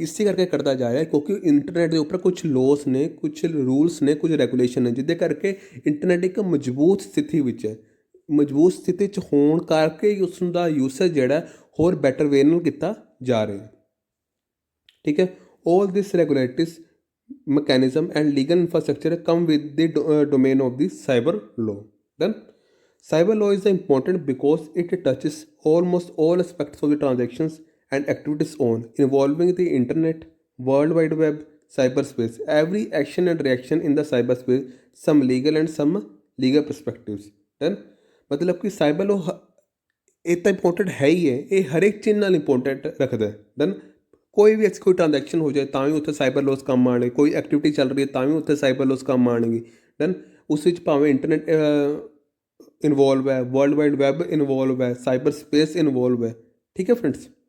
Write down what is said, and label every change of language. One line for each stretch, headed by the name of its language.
Punjabi: ਇਸੇ ਕਰਕੇ ਕਰਦਾ ਜਾ ਰਿਹਾ ਕਿਉਂਕਿ ਇੰਟਰਨੈੱਟ ਦੇ ਉੱਪਰ ਕੁਝ ਲੋਸ ਨੇ, ਕੁਝ ਰੂਲਸ ਨੇ, ਕੁਝ ਰੈਗੂਲੇਸ਼ਨ ਨੇ, ਜਿਹਦੇ ਕਰਕੇ ਇੰਟਰਨੈੱਟ ਇੱਕ ਮਜ਼ਬੂਤ ਸਥਿਤੀ ਵਿੱਚ ਹੈ। ਮਜ਼ਬੂਤ ਸਥਿਤੀ 'ਚ ਹੋਣ ਕਰਕੇ ਹੀ ਉਸ ਦਾ ਯੂਸੇਜ ਜਿਹੜਾ ਹੋਰ ਬੈਟਰ ਵੇ ਨਾਲ ਕੀਤਾ ਜਾ ਰਿਹਾ, ਠੀਕ ਹੈ।
English: All this regulatories mechanism and legal infrastructure come with the domain of the cyber law. Then cyber law is important because it touches almost all aspects of the transactions and activities on involving the internet, world wide web, cyberspace. Every action and reaction in the cyberspace, some legal and some legal perspectives.
Punjabi: Then
Hindi: मतलब कि cyber law
Punjabi: ਇਹ ਤਾਂ important ਹੈ ਹੀ ਹੈ, ਇਹ ਹਰ ਇੱਕ ਚੀਜ਼ ਨਾਲ ਇੰਪੋਰਟੈਂਟ ਰੱਖਦਾ। ਦੈਨ ਕੋਈ ਵੀ ਕੋਈ ਟ੍ਰਾਂਜੈਕਸ਼ਨ ਹੋ ਜਾਏ ਤਾਂ ਵੀ ਉੱਥੇ ਸਾਈਬਰ ਲੋਸ ਕੰਮ ਆਉਣਗੇ, ਕੋਈ ਐਕਟੀਵਿਟੀ ਚੱਲ ਰਹੀ ਹੈ ਤਾਂ ਵੀ ਉੱਥੇ ਸਾਈਬਰ ਲੋਸ ਕੰਮ ਆਉਣਗੇ। ਦੈਨ ਉਸ ਵਿੱਚ ਭਾਵੇਂ ਇੰਟਰਨੈਟ ਇਨਵੋਲਵ ਹੈ, ਵਰਲਡ ਵਾਈਡ ਵੈਬ ਇਨਵੋਲਵ ਹੈ, ਸਾਈਬਰ ਸਪੇਸ ਇਨਵੋਲਵ ਹੈ, ਠੀਕ ਹੈ ਫਰੈਂਡਸ।